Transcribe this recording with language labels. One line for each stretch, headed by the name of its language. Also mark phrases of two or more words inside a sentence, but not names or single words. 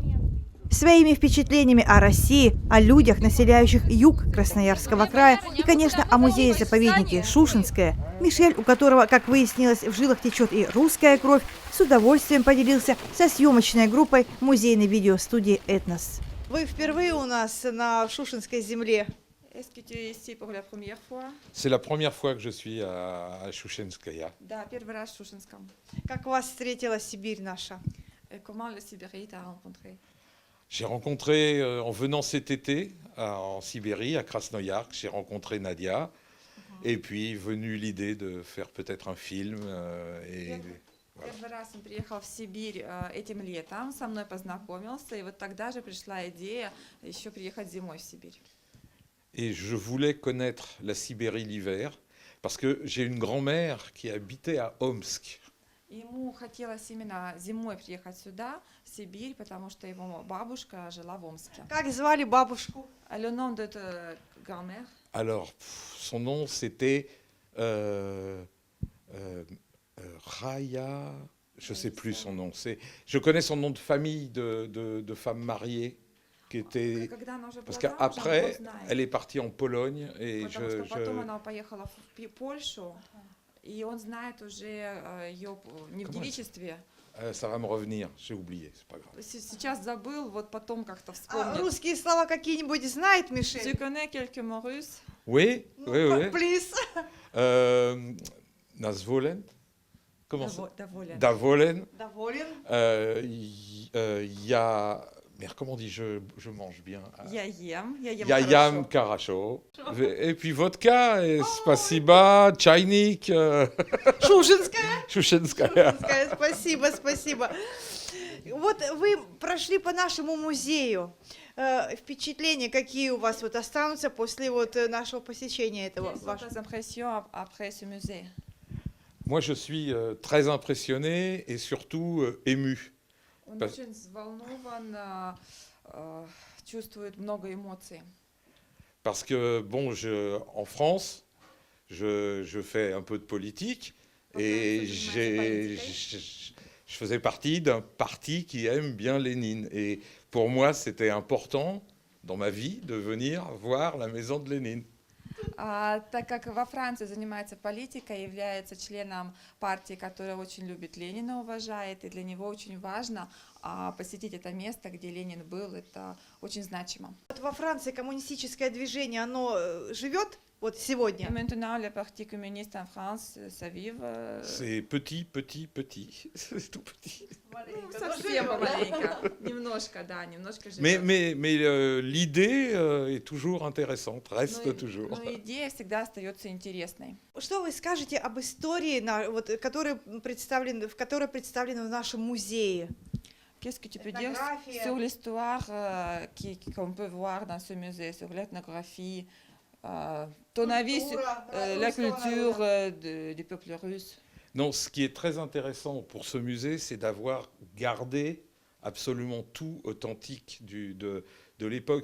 Russian: Своими впечатлениями о России, о людях, населяющих юг Красноярского края и, конечно, о музее-заповеднике Шушенское, Мишель, у которого, как выяснилось, в жилах течет и русская кровь, с удовольствием поделился со съемочной группой музейной видеостудии «Этнос». Вы впервые у нас на Шушенской земле.
French: C'est la première fois que je suis à Shushenskaya.
Russian: Да, первый раз в Шушенском. Как вас встретила Сибирь наша?
French: Comment le Sibérie t'a rencontré? J'ai rencontré, en venant cet été en Sibérie, à Krasnoyarsk, j'ai rencontré Nadia. Et puis, venue l'idée de faire peut-être un film.
Russian: Первый раз он приехал в Сибирь этим летом, со мной познакомился, и вот тогда же пришла идея еще приехать зимой в Сибирь.
French: Et je voulais connaître la Sibérie l'hiver, parce que j'ai une grand-mère qui habitait à Omsk.
Russian: Ему хотелось именно зимой приехать сюда, в Сибирь, потому что его бабушка жила в Омске. Как звали бабушку?
French: Le nom de ta grand-mère? Alors, son nom c'était Raya, je ne sais plus son nom. Je connais son nom de famille de femme mariée. Qui était... Parce qu'après, elle est partie en Pologne et
Russian: Потом она поехала в Польшу, и он знает уже ее не в девичестве.
French: Ça va me revenir, j'ai oublié, c'est pas grave.
Russian: Сейчас забыл, вот потом как-то вспомнил. А русские слова какие-нибудь знает, Мишель?
French: Tu connais quelques mots russes? Oui, oui, oui. Please. Nazvolen. Comment ça?
Russian: Доволен. Davolen. Доволен.
French: Il y a... Mais comment on dit, je mange bien.
Russian: Я ем Я ем хорошо.
French: Et puis vodka, et spasiba, чайник.
Russian: Шушенская. Шушенская. Спасибо, спасибо. Вот вы прошли по нашему музею. Впечатления какие у вас вот останутся после вот нашего посещения этого?
French: Moi, je suis très impressionné et surtout ému.
Russian: Он очень взволнован, чувствует много эмоций.
French: Parce que, bon, en France, je fais un peu de politique et je faisais partie d'un parti qui aime bien Lénine. Et pour moi, c'était important dans ma vie de venir voir la maison de Lénine.
Russian: Так как во Франции занимается политикой, является членом партии, которая очень любит Ленина, уважает, и для него очень важно посетить это место, где Ленин был, это очень значимо. Вот во Франции коммунистическое движение, оно живет вот сегодня?
French: Maintenant, le parti communiste en France, ça vive. C'est petit, c'est tout petit.
Russian: Совсем маленько, немножко, да, немножко живет.
French: Mais l'idée est toujours intéressante, reste toujours.
Russian: Но идея всегда остается интересной. Что вы скажете об истории, вот, в которой представлены в нашем музее?
French: Qu'est-ce que tu peux dire sur l'histoire qu'on peut voir dans ce musée, sur l'ethnographie, ton avis sur la culture du peuple russe? Non, ce qui est très intéressant pour ce musée, c'est d'avoir gardé absolument tout authentique de l'époque.